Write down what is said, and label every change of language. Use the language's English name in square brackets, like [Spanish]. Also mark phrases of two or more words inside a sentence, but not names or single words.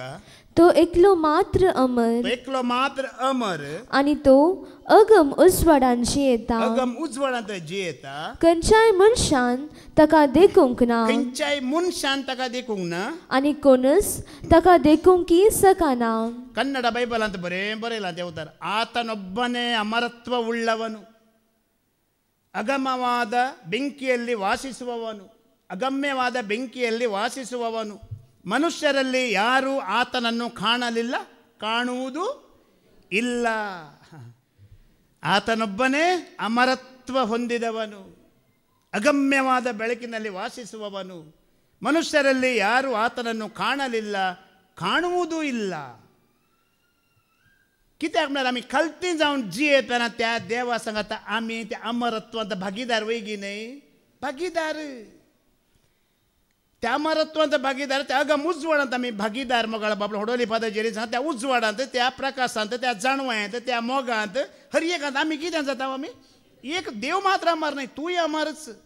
[Konkani] तो एकलो मात्र अमर आणि तो अगम उजवाडान जियेता खंयच्याय मनशान ताका देखूंक ना आनी कोणूच ताका देखूंकी सकना कन्नड बೈಬಲ್ बरयलां ते उतार [Kannada] ಆತನೊಬ್ಬನೇ ಅಮರತ್ವ ಉಳ್ಳವನು ಅಗಮವಾದ ಬೆಂಕಿಯಲ್ಲಿ ವಾಸಿಸುವವನು ಮನುಷ್ಯರಲ್ಲಿ ಯಾರೂ ಆತನನ್ನು ಕಾಣಲಿಲ್ಲ ಕಾಣುವುದೂ ಇಲ್ಲ ಆತನೊಬ್ಬನೇ ಅಮರತ್ವ ಹೊಂದಿದವನು ಅಗಮ್ಯವಾದ ಬೆಳಕಿನಲ್ಲಿ ವಾಸಿಸುವವನು ಮನುಷ್ಯರಲ್ಲಿ ಯಾರೂ ಆತನನ್ನು ಕಾಣಲಿಲ್ಲ ಕಾಣುವುದೂ ಇಲ್ಲ [Konkani] कित्याक म्हणल्यार आमी खालती जावन जियेतना त्या देवा सांगता आमी त्या अमरत्वांत भागीदार वयगी न्हय भागीदार त्या अमरत्वांत भागीदार त्या अगम उजवाडांत आमी भागीदार मोगाळ बाबलो होडोली पादाचेर सांग त्या उजवाडांत त्या प्रकाशांत त्या जाणव्यांत त्या मोगांत हर एकांत आमी कितें जाता आमी एक देव मात्र अमर न्हय तूंय अमरच